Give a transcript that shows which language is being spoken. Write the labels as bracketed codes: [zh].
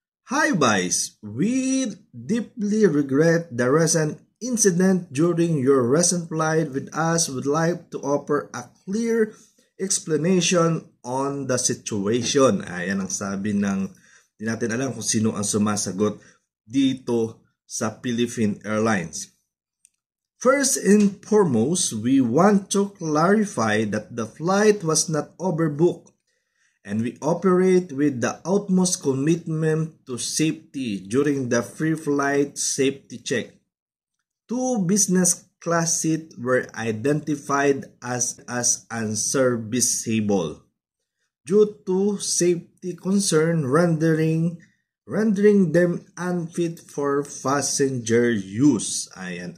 [en] Hi Vice, we deeply regret the recent incident during your recent flight with us. Would like to offer a clear explanation on the situation. [tl] Ayan ang sabi ng, di natin alam kung sino ang sumasagot dito sa Philippine Airlines. [en] First and foremost, we want to clarify that the flight was not overbooked. And we operate with the utmost commitment to safety during the free flight safety check. 2 business class seats were identified as unserviceable due to safety concern rendering them unfit for passenger use. Ayan.